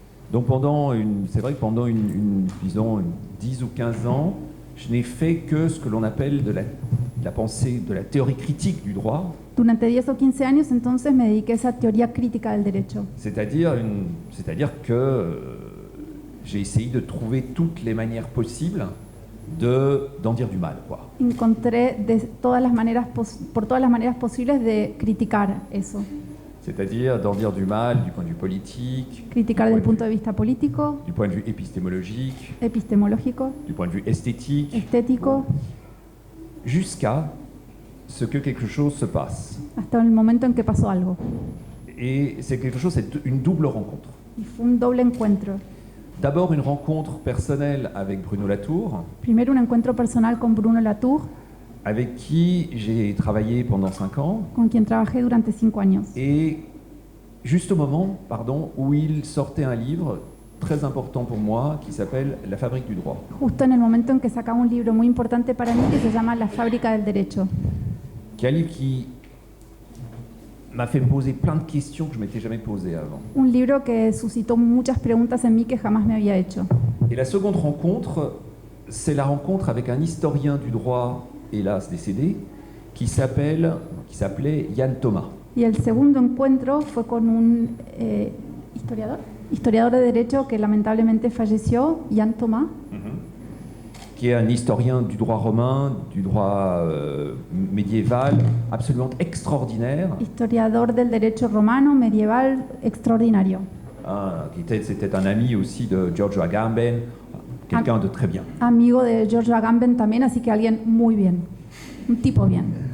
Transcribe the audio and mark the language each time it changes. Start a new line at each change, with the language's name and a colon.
French: Donc c'est vrai que pendant disons 10 ou 15 ans, je n'ai fait que ce que l'on appelle de la pensée, de la théorie critique du droit.
Spanish: Durante 10 o 15 años entonces me dediqué a esa teoría crítica del derecho.
French: C'est-à-dire que j'ai essayé de trouver toutes les manières possibles d'en dire du mal, quoi.
Spanish: Encontré por todas las maneras posibles de criticar eso.
French: C'est-à-dire d'en dire du mal du point de vue politique,
Spanish: Criticar del punto de vista político,
French: du point de vue épistémologique,
Spanish: epistemológico,
French: du point de vue esthétique,
Spanish: estético,
French: jusqu'à ce que quelque chose se passe.
Spanish: hasta el momento en que pasó algo.
French: Et c'est quelque chose, c'est une double rencontre.
Spanish: Y fue un doble encuentro.
French: D'abord une rencontre personnelle avec Bruno Latour,
Spanish: Primero un encuentro personal con Bruno Latour,
French: avec qui j'ai travaillé pendant 5 ans,
Spanish: con quien trabajé durante 5 años.
French: et juste au moment, où il sortait un livre très important pour moi qui s'appelle La fabrique du droit.
Spanish: Justo en el momento en que sacaba un libro muy importante para mí que se llama La fábrica del derecho.
French: Qui est un livre qui m'a fait me poser plein de questions que je m'étais jamais posées avant.
Spanish: Un libro que suscitó muchas preguntas en mí que jamás me había hecho.
French: Et la seconde rencontre, c'est la rencontre avec un historien du droit, hélas décédé, qui s'appelait Yann Thomas.
Spanish: Y el segundo encuentro fue con un historiador de derecho que lamentablemente falleció, Yann Thomas,
French: Qui est un historien du droit romain, du droit médiéval, absolument extraordinaire.
Spanish: historiador del derecho romano medieval extraordinario.
French: C'était un ami aussi de Giorgio Agamben, quelqu'un de très bien.
Spanish: Amigo de Giorgio Agamben también, así que alguien muy bien, un tipo bien.